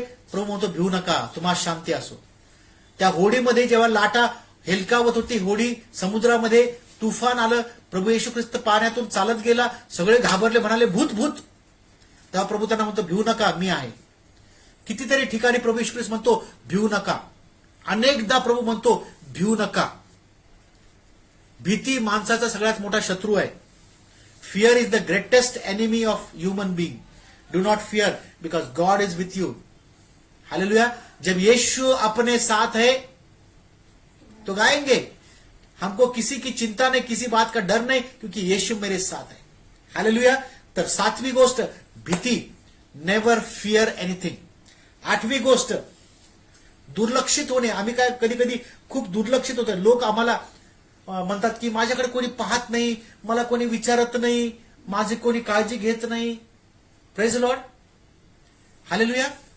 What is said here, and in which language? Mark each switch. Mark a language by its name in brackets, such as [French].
[Marathi] प्रभू म्हणतो भिऊ नका, तुम्हाला शांती असो. त्या होडीमध्ये जेव्हा लाटा हेलकावत होती, होडी समुद्रामध्ये, तुफान आलं, प्रभू येशू ख्रिस्त पाण्यातून चालत गेला, सगळे घाबरले, म्हणाले भूत भूत. तेव्हा प्रभू त्यांना म्हणतो भिऊ नका, मी आहे. कितीतरी ठिकाणी प्रभू येशू ख्रिस्त म्हणतो भिऊ नका. अनेकदा प्रभू म्हणतो भिऊ नका. भीती माणसाचा सगळ्यात मोठा शत्रू आहे. [English] Fear is the greatest enemy of human being. Do not fear because God is with you. Hallelujah. [Hindi] जब यीशु अपने साथ है तो गाएंगे. हमको किसी की चिंता नहीं, किसी बात का डर नहीं, क्योंकि यीशु मेरे साथ है. हालेलुया. [Marathi] तर 7वी गोष्ट भीती, [English] Never fear anything. [Marathi] 8वी गोष्ट दुर्लक्षित होणे. आम्ही काय कधी कधी खूप दुर्लक्षित होतो. लोक आम्हाला म्हणतात की माझ्याकडे कोणी पाहत नाही, मला कोणी विचारत नाही, माझी कोणी काळजी घेत नाही. [English] Praise Lord. [Marathi] हालेलुया.